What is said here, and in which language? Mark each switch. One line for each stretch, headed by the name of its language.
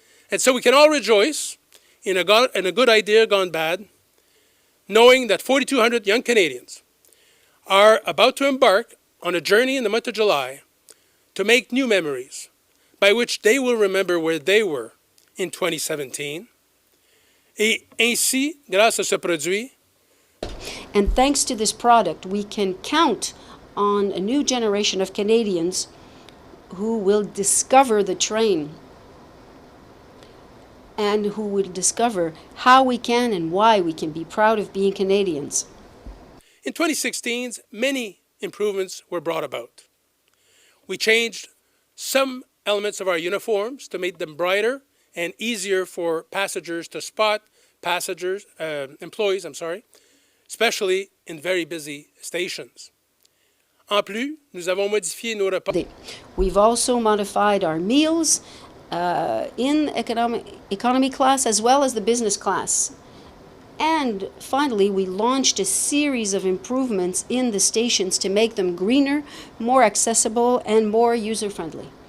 English: And so we can all rejoice in a good idea gone bad, knowing that 4,200 young Canadians are about to embark on a journey in the month of July to make new memories by which they will remember where they were in 2017.
French: Et ainsi, grâce à ce produit,
English: and thanks to this product, we can count on a new generation of Canadians who will discover the train and who will discover how we can and why we can be proud of being Canadians. In 2016, many improvements were brought about. We changed some elements of our uniforms to make them brighter and easier for passengers to spot employees, especially in very busy stations.
French: En plus, nous avons modifié nos repas.
English: We've also modified our meals in economy class as well as the business class. And finally, we launched a series of improvements in the stations to make them greener, more accessible, and more user-friendly.